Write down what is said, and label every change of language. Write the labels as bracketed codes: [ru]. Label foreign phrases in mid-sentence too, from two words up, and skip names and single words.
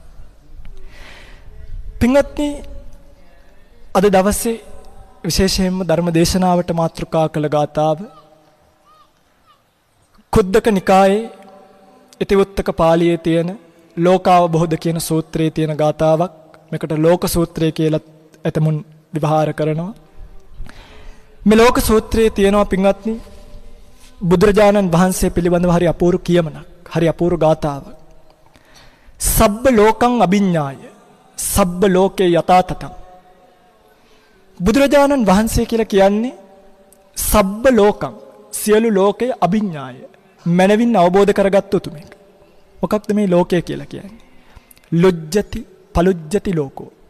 [si] පින්වත්නි, අද දවසේ විශේෂයෙන්ම ධර්ම දේශනාවට මාතෘකා කළ ගාථාව කුද්දක නිකායේ ඉතිවුත්තක පාළියේ තියෙන ලෝකාවබෝධ කියන සූත්‍රයේ තියෙන ගාථාවක්. මේකට ලෝක සූත්‍රය කියලා එතමුන් විවහාර කරනවා. මේ ලෝක සූත්‍රයේ තියෙනවා පින්වත්නි බුදුරජාණන් වහන්සේ පිළිබඳව හරි අපූර්ව කියමනක්, හරි අපූර්ව ගාථාවක්. [pi] සබ්බ ලෝකං අභිඤ්ඤාය සබ්බ ලෝකේ යථාතතං. [si] බුදුරජාණන් වහන්සේ කියලා කියන්නේ [pi] සබ්බ ලෝකං, [si] සියලු ලෝකය අභිඤ්ඤාය මනවින් අවබෝධ කරගත්තු උතුමෙක්. මොකක්ද මේ ලෝකය කියලා කියන්නේ? [pi] ලුජ්ජති පලුජ්ජති ලෝකෝ.